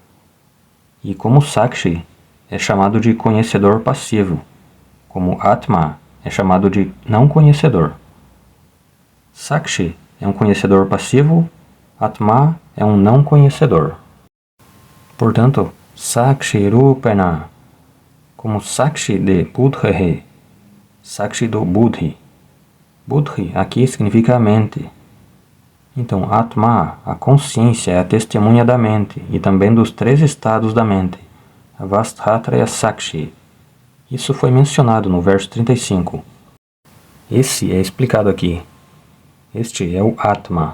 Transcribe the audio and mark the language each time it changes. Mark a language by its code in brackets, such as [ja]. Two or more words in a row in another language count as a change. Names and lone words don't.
[pt] E como Sakshi é chamado de conhecedor passivo, como Atma é chamado de não conhecedor. Sakshi é um conhecedor passivo, Atma é um não conhecedor. Portanto, [sa] Sakshi Rupena, [pt] como Sakshi de Buddhi, Sakshi do Buddhi. Buddhi aqui significa a mente. Então, Atma, a consciência, é a testemunha da mente e também dos 3 estados da mente. [sa] Avasthatraya Sakshi. [pt] Isso foi mencionado no verso 35. Esse é explicado aqui. Este é o Atma.